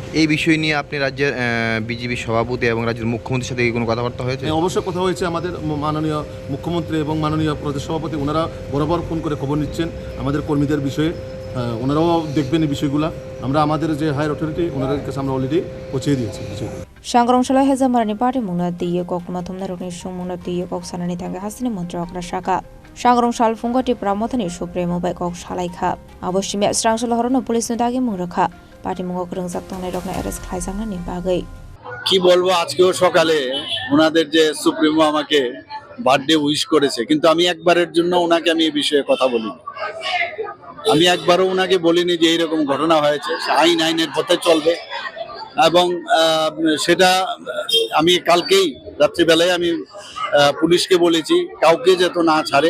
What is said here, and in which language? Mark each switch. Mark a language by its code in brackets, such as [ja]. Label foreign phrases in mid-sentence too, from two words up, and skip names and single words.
[bn] এই বিষয় নিয়ে আপনি রাজ্যের বিজেপি সভাপতি এবং রাজ্যের মুখ্যমন্ত্রীর সাথে কোনো কথাবার্তা হয়েছে? অবশ্যই কথা হয়েছে। আমাদের মাননীয় মুখ্যমন্ত্রী এবং মাননীয় প্রদেশ সভাপতি ওনারা বরাবর ফোন করে খবর নিচ্ছেন আমাদের কর্মীদের বিষয়ে। ওনারাও দেখবেন এই বিষয়গুলো। আমরা আমাদের যে [en] higher authority [bn] ওনাদের কাছে আমরা অলরেডি পৌঁছে দিয়েছি বিষয়গুলো। [trp] Srangsal Hezamara Patimung Diye Kok Mathumna Rokni Sumuna Diye Kok Sanani Tanga Hasini Montrok Rashaka. Srangsal Fungo Tipra Mothani Supremo bai Khlaijakha. Aboshimia Srangsal Horo Police Dagi Mungrakha. Patimungo Rokno Eres Khlaijakha ni bagai. [bn] কি বলবো, আজকেও সকালে ওনাদের যে সুপ্রিমো আমাকে [en] birthday wish [bn] করেছে, কিন্তু আমি একবারের জন্য ওনাকে আমি এই বিষয়ে কথা বলিনি। আমি একবারও ওনাকে বলিনি যে এইরকম ঘটনা হয়েছে। আইনের পথে চলবে, এবং সেটা আমি কালকেই রাত্রিবেলায় আমি পুলিশকে বলেছি কাউকে যেত না ছাড়ে।